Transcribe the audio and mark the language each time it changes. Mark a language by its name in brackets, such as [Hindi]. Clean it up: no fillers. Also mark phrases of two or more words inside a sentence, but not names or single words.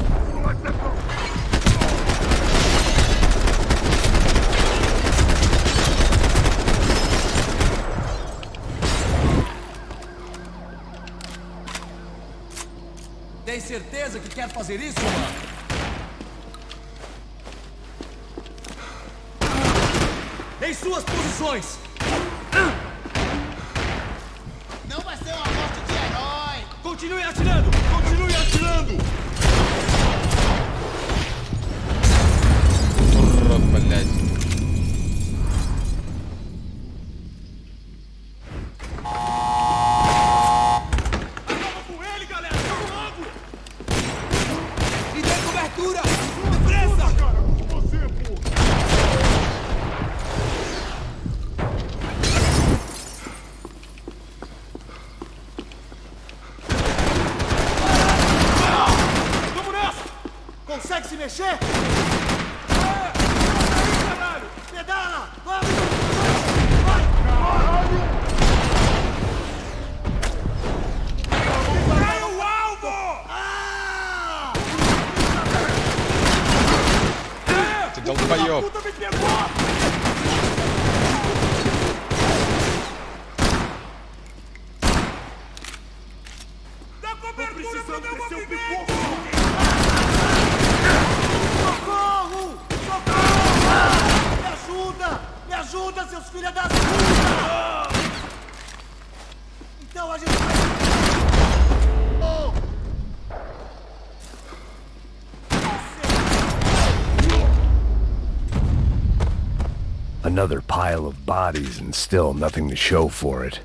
[Portuguese] Tem certeza que quer fazer isso, mano? Em suas posições! Não vai ser uma morte de herói! Continue atirando! Continue atirando! [Russian] Урод, блядь. [Portuguese] Acaba com ele, galera! Vamos logo! E dê cobertura! Depressa! Cara, com você, pô! Vamos nessa! Consegue se mexer? Caralho! Pedala! Vamos! Vai! Caiu o alvo! Ah! [Russian] Ты долбоёб. [Portuguese] Puta me pegou! Dá cobertura pro meu movimento! Socorro! Socorro! Me ajuda! Me ajuda, seus filhos das putas! Então a gente vai... Oh! [English] Another pile of bodies and still nothing to show for it.